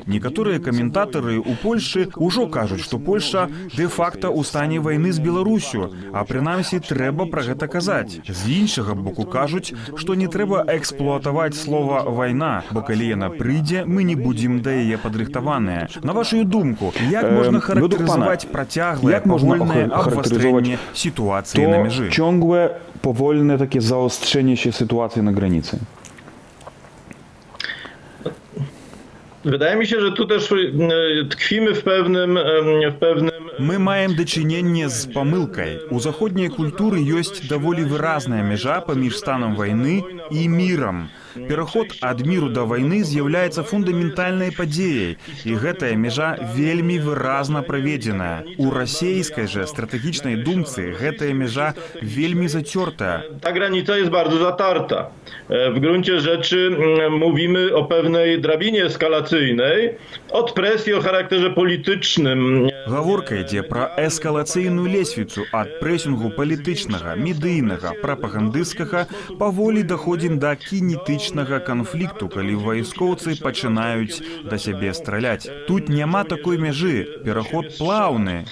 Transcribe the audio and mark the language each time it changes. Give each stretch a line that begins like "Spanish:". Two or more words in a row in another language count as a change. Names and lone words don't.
Belarusian: Некаторыя каментатары ў Польшы ўжо кажуць, што Польша дэ-факта ў стане вайны з Беларусю, а прынамсі трэба пра гэта казаць. З іншага боку кажуць, што не трэба эксплуатаваць слова «вайна», бо калі яна прыйдзе, мы не будзем да яе падрыхтаваныя. На вашу думку, як можна характарызаваць працяглае, павольнае абвастрэнне сітуацыі на мяжы?
Polish: Ciągłe, powolne takie zaostrzenie się sytuacji na granicy. Wydaje mi się, że tu też tkwimy w pewnym
Belarusian: Мы маем дачыненне з памылкай. У заходняй культуры ёсць даволі выразная мяжа паміж станам вайны і мірам. Пераход ад міру да вайны з'яўляецца фундаментальнай падзеяй, і гэтая мяжа вельмі выразна праведзеная. У расейскай жа стратэгічнай думцы гэтая мяжа вельмі зацёртая.
Polish: Ta granica jest bardzo zatarta. W gruncie rzeczy mówimy o pewnej drabinie eskalacyjnej od presji o charakterze politycznym.
Belarusian: Гаворка ідзе пра эскалацыйную лесвіцу ад прэсінгу палітычнага, медыйнага, прапагандысцкага, паволі даходзім да кінетычнага канфлікту, калі вайскоўцы пачынаюць да сябе страляць. Тут няма такой мяжы, пераход плаўны.